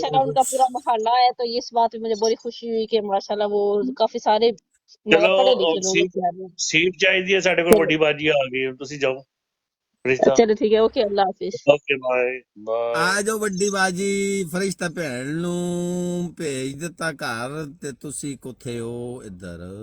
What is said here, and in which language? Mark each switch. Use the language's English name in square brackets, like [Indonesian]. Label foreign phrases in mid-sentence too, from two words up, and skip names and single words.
[Urdu] ماشاءاللہ ان کا پورا محلہ ہے، تو اس بات پہ مجھے بڑی خوشی ہوئی کہ ماشاءاللہ وہ کافی سارے چلو پڑھے لکھے لوگ ہیں شہر میں۔ [Punjabi] سیٹ چاہیے ساڈے کول، چلو بڑی باجی آ گئی، تسی جاؤ رشتہ۔ چلو ٹھیک ہے، اوکے اللہ حافظ۔ [English] okay bye bye. [Punjabi] آ جاؤ بڑی باجی، فرشتہ بھیڑ نو بھیج دتا گھر تے تسی کتھے ہو ادھر؟